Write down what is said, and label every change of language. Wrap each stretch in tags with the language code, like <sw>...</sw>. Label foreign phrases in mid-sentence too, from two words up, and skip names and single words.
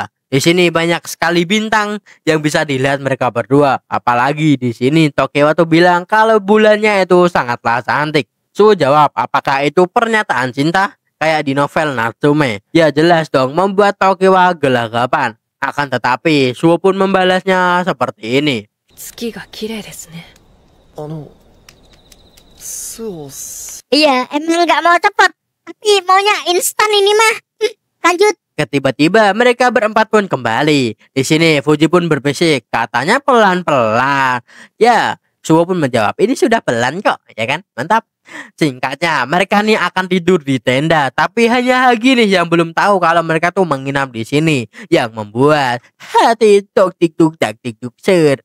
<id>Di sini banyak sekali bintang yang bisa dilihat mereka berdua. Apalagi di sini Tokiwa tuh bilang kalau bulannya itu sangatlah cantik. Suho jawab, apakah itu pernyataan cinta? Kayak di novel Natsume. Ya jelas dong, membuat Tokiwa gelagapan. Akan tetapi Suho pun membalasnya seperti ini.</id> <ja>月が綺麗ですね。そう。</ja> <id>Iya, emang nggak mau cepet, tapi maunya instan ini mah. Lanjut. Tiba-tiba mereka berempat pun kembali. Di sini Fuji pun berbisik, katanya pelan-pelan. Ya, Suwo pun menjawab, ini sudah pelan kok, ya kan? Mantap. Singkatnya, mereka nih akan tidur di tenda, tapi hanya Hagi nih yang belum tahu kalau mereka tuh menginap di sini, yang membuat hati tok tik tuk tak tik tuk ser.</id>